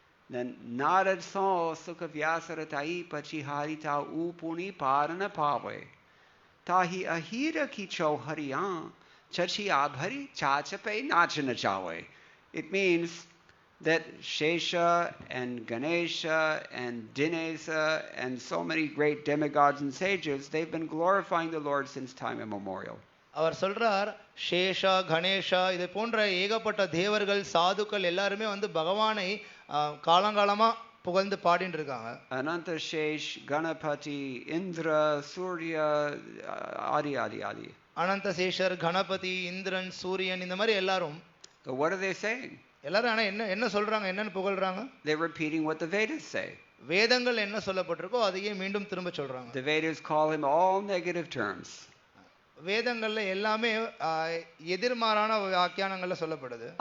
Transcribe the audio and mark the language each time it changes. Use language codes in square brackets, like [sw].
[en] Then Narad So Sukha Vyasaratai Pachiharita Upuni Parana Pave Tahi Ahira Ki Chauhariyan Chachi Abhari Chachape Nachana Chawe. It means that Shesha and Ganesha and Dinesa and so many great demigods and sages, they've been glorifying the Lord since time immemorial. [ta] அவர் சொல்றார், சேஷா கணேஷா இதை போன்ற ஏகப்பட்ட தேவர்கள் சாதுக்கள் எல்லாருமே பகவானை காலங்காலமா புகழ்ந்து பாடிட்டு இருக்காங்க. [en] Ananta Shesh, Ganapati, Indra, Surya, Adi. [ta] அனந்த சேஷர், கணபதி, இந்திரன், சூரியன் இந்த மாதிரி எல்லாரும். [en] So what are they saying? [ta] எல்லாரும் ஆனா என்ன சொல்றாங்க, என்னன்னு புகழ்றாங்க? [en] They're repeating what the Vedas say. [ta] வேதங்கள் என்ன சொல்லப்பட்டிருக்கோ அதையே மீண்டும் திரும்ப சொல்றாங்க. [en] The Vedas call him all negative terms. [ta] வேதங்கள்ல எல்லாமே எதிர்மாறான வியாக்கியானங்கள்ல சொல்லப்படுது.